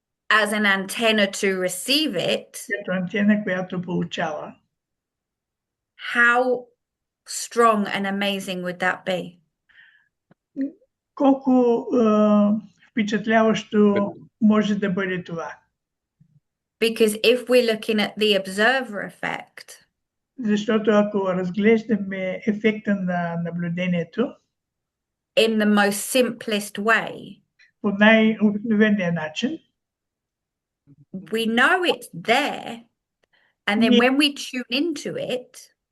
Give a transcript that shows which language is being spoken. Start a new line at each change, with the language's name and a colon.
English: as an antenna to receive it,
Bulgarian: като антена, която получава.
English: how strong and amazing would that be?
Bulgarian: Колко впечатляващо може да бъде това.
English: Because if we're looking at the observer effect,
Bulgarian: защото ако разглеждаме ефекта на наблюдението
English: in the most simplest way,
Bulgarian: по най-обикновения начин,
English: we know it's there, and then when we tune into it,